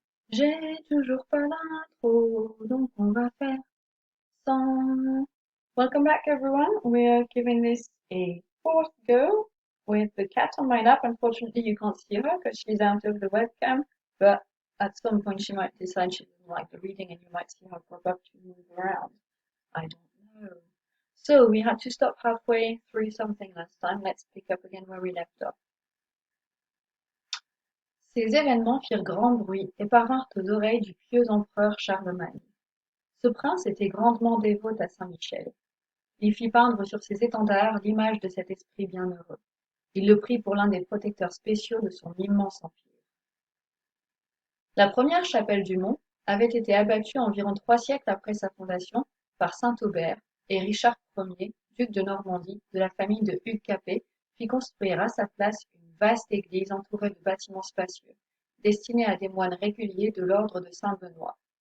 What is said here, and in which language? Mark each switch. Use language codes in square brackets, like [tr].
[fr] J'ai toujours pas d'intro, donc on va faire sans. [en] Welcome back, everyone. We are giving this a fourth go with the cat on my lap. Unfortunately, you can't see her because she's out of the webcam, but at some point she might decide she doesn't like the reading and you might see her pop up to move around. I don't know. So we had to stop halfway through something last time. Let's pick up again where we left off. [fr] Ces événements firent grand bruit et parvinrent aux oreilles du pieux empereur Charlemagne. Ce prince était grandement dévot à saint Michel. Il fit peindre sur ses étendards l'image de cet esprit bienheureux. Il le prit pour l'un des protecteurs spéciaux de son immense empire. La première chapelle du Mont avait été abattue environ 3 siècles après sa fondation par saint Aubert, et Richard Ier, duc de Normandie, de la famille de Hugues Capet, fit construire à sa place une vaste église entourée de bâtiments spacieux, destinés à des moines réguliers de l'ordre de Saint-Benoît.